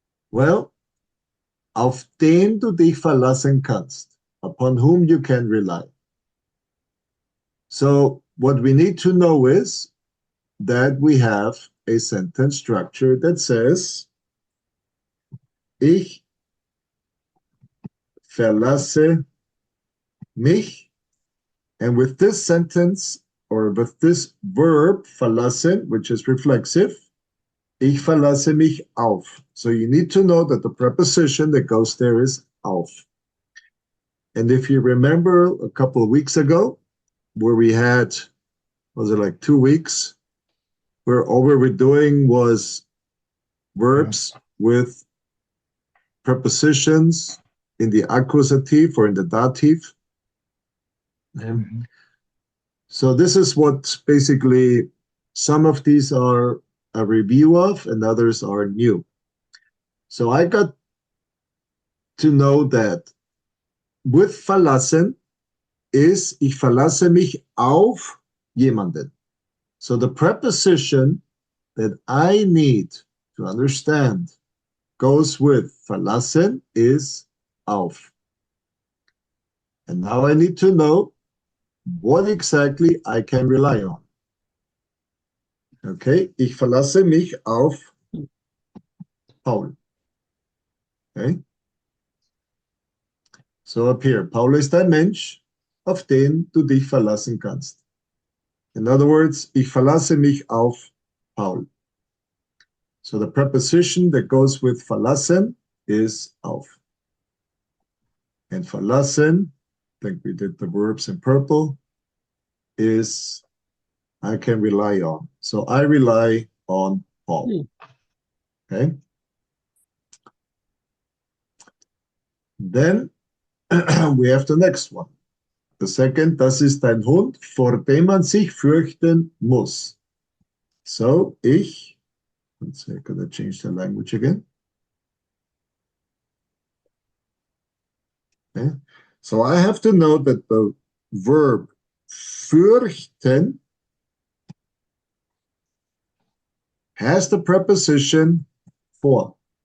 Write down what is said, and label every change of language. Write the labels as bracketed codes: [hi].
[de] Well, auf den du dich verlassen kannst, [en] upon whom you can rely. So what we need to know is that we have a sentence structure that says, [de] ich verlasse mich. [en] And with this sentence, or with this verb, verlassen, which is reflexive, [de] ich verlasse mich auf. [en] So you need to know that the preposition that goes there is auf. And if you remember a couple of weeks ago, where we had, was it like 2 weeks, where all we were doing was Yeah. verbs with prepositions in the accusative or in the dative. Mhm. So this is what basically some of these are a review of and others are new. So I got to know that with verlassen is [de] ich verlasse mich auf jemanden. [en] So the preposition that I need to understand goes with verlassen is auf. And now I need to know what exactly I can rely on. [de] Okay, ich verlasse mich auf Paul. Okay, [en] so up here, [de] Paul ist ein Mensch, auf den du dich verlassen kannst. [en] In other words, [de] ich verlasse mich auf Paul. [en] So the preposition that goes with verlassen is auf. And verlassen, I think we did the verbs in purple, is I can rely on. So I rely on Paul. Okay. Then we have the next one. The second, [de] das ist ein Hund, vor dem man sich fürchten muss. [en] So let's see, I'm gonna change the language again. Okay. So I have to know that the verb fürchten has the preposition vor.